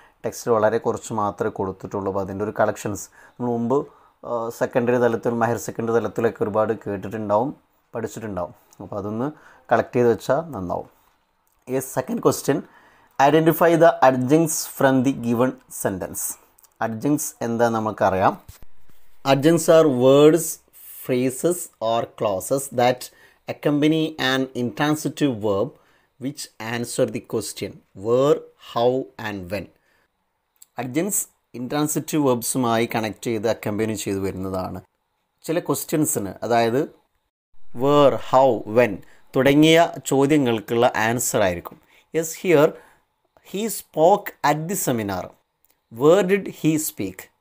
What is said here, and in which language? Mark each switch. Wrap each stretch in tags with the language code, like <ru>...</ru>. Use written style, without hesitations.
<ml>Text വളരെ കുറച്ച് മാത്രമേ കൊടുത്തിട്ടുള്ളൂ. അപ്പോൾ അതിൻ്റെ ഒരു കളക്ഷൻസ് നമ്മൾ മുമ്പ് സെക്കൻഡറി തലത്തിലും ഹയർ സെക്കൻഡറി തലത്തിലൊക്കെ ഒരുപാട് കേട്ടിട്ടുണ്ടാവും, പഠിച്ചിട്ടുണ്ടാവും. അപ്പോൾ അതൊന്ന് കളക്ട് ചെയ്ത് വെച്ചാൽ നന്നാവും.</ml> <en>Second question, identify the adjuncts from the given sentence.</en> <ml>അഡ്ജങ്സ് എന്താ നമുക്കറിയാം.</ml> <en>Adjuncts are words, phrases or clauses that accompany an intransitive verb which answer the question where, how and when. Adjuncts intransitive</en> <ml>verbsമായി connect ചെയ്ത് അക്കമ്പനി ചെയ്ത് വരുന്നതാണ്. ചില ക്വസ്റ്റ്യൻസിന്, അതായത് വേർ, ഹൗ, വെൻ തുടങ്ങിയ ചോദ്യങ്ങൾക്കുള്ള answer ആയിരിക്കും.</ml> <en>Here he spoke at the seminar. Where did he speak?</en>